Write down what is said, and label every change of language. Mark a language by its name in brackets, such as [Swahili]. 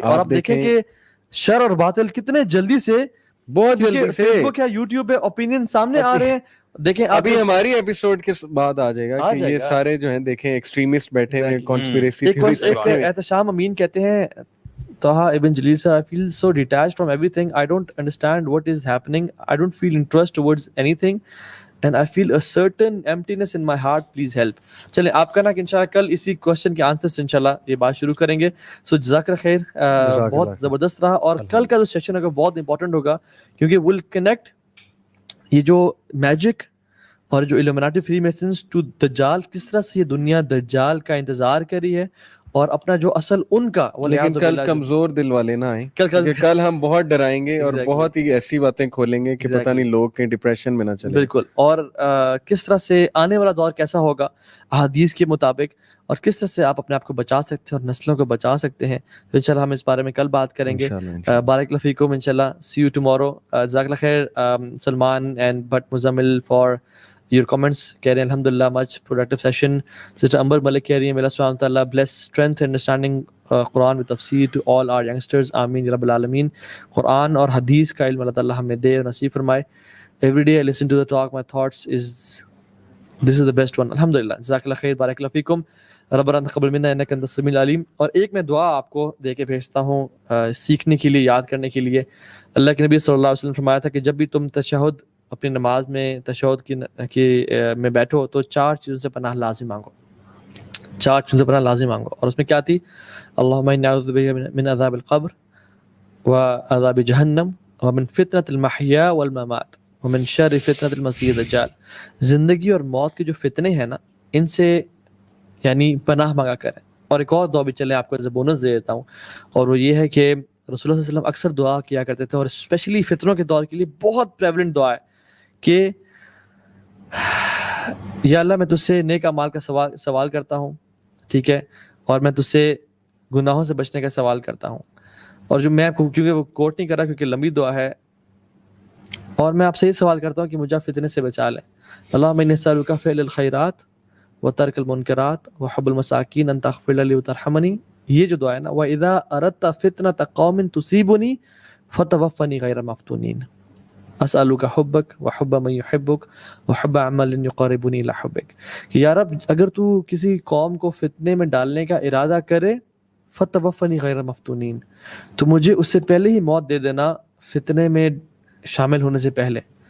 [Urdu] اور آپ دیکھیں کہ شر اور باطل کتنے جلدی سے, بہت جلدی سے فیس بک یا یوٹیوب پہ اوپینین سامنے آ رہے ہیں. دیکھیں ابھی ہماری ایپیسوڈ کے بعد آ جائے گا کہ یہ سارے جو ہیں دیکھیں ایکسٹریمسٹ بیٹھے ہوئے کانسپیریسی تھیوریز. ایک احتشام امین کہتے ہیں, طه ابن جلیل [English] sir, I feel so detached from everything. I don't understand what is happening. I don't feel interest towards anything and I feel a certain emptiness in my heart. Please help. [Urdu] چلیں آپ کا نا کہ انشاءاللہ کل اسی کوشچن کے answer سے انشاءاللہ یہ بات شروع کریں گے. سو جزاک اللہ خیر, بہت زبردست رہا. اور کل کا جو سیشن ہوگا بہت امپورٹنٹ ہوگا کیونکہ ول کنیکٹ یہ جو میجک اور جو الومناٹی فری میسنز ٹو دجال, کس طرح سے یہ دنیا دجال کا انتظار کر رہی ہے اور اپنا جو اصل ان کا. لیکن کل کمزور دل والے نہ آئیں, کل ہم بہت ڈرائیں گے اور بہت ہی ایسی باتیں کھولیں گے کہ پتہ نہیں لوگ کہیں ڈپریشن میں نہ چلے. بالکل. اور کس طرح سے آنے والا دور کیسا ہوگا احادیث کے مطابق, اور کس طرح سے آپ اپنے آپ کو بچا سکتے ہیں اور نسلوں کو بچا سکتے ہیں. تو انشاءاللہ ہم اس بارے میں کل بات کریں گے. بارک اللہ فیکم انشاءاللہ. [English] See you tomorrow. [Urdu] جزاک اللہ خیر Salman and but Muzammil for [English] your comments. [Urdu] کہہ رہے ہیں الحمدللہ [English] much productive session. Sister Amber Malik [Urdu] کہہ رہی ہیں [English] اللہ سبحانہ وتعالیٰ bless strength and understanding قرآن with تفسیر to all our youngsters. [Urdu] آمین یا رب العالمین. قرآن اور حدیث کا علم اللہ تعالیٰ ہمیں دے اور نصیب فرمائے. [English] Every day I listen to the talk, my thoughts is this is the best one. [Urdu] الحمدللہ. جزاک اللہ خیر, بارک اللہ فیکم. [Arabic] ربنا تقبل منا انک انت السمیع العلیم. [Urdu] اور ایک میں دعا آپ کو دے کے بھیجتا ہوں سیکھنے کے لیے, یاد کرنے کے لیے. اللہ کے نبی صلی اللہ علیہ وسلم فرمایا تھا کہ جب بھی تم تشہد اپنی نماز میں تشہد کی میں بیٹھو تو 4 چیزوں سے پناہ لازم مانگو. 4 چیزوں سے پناہ لازم مانگو. اور اس میں کیا تھی؟ [Arabic] اللہم انی اعوذ بک من عذاب القبر وعذاب جہنم ومن فتنة المحیا والممات ومن شر فتنة المسیح الدجال. [Urdu] زندگی اور موت کے جو فتنے ہیں نا, ان سے یعنی پناہ مانگا کریں. اور ایک اور دعا بھی چلے آپ کو ایز اے بونس دے دیتا ہوں, اور وہ یہ ہے کہ رسول اللہ صلی اللہ علیہ وسلم اکثر دعا کیا کرتے تھے, اور اسپیشلی فتنوں کے دور کے لیے بہت پریولنٹ دعا ہے کہ یا اللہ میں تجھ سے نیک اعمال کا سوال کرتا ہوں, ٹھیک ہے, اور میں تجھ سے گناہوں سے بچنے کا سوال کرتا ہوں. اور جو میں کیونکہ وہ کوٹ نہیں کر رہا کیونکہ لمبی دعا ہے, اور میں آپ سے یہ سوال کرتا ہوں کہ مجھے فتنے سے بچا لیں. [Arabic] اللهم إني أسألك فعل الخيرات وترك المنكرات وحب المساكين أن تغفر لي وترحمني. [Urdu] یہ جو دعا ہے نا [Arabic] وَإِذَا أَرَدْتَ فِتْنَةَ قَوْمٍ تُصِيبُنِي فَتَوَفَّنِي غَيْرَ مَفْتُونِينَ أَسْأَلُكَ حُبَّكَ وَحُبَّ مَن يُحِبُّكَ وَحُبَّ عَمَلٍ يُقَرِّبُنِي إِلَى حُبِّكَ [Urdu] کہ یا رب اگر تو کسی قوم کو فتنے میں ڈالنے کا ارادہ کرے [Arabic] فَتَوَفَّنِي غَيْرَ مَفْتُونِينَ [Urdu] تو مجھے اس سے پہلے ہی موت دے دینا فتنے میں شامل ہونے سے پہلے.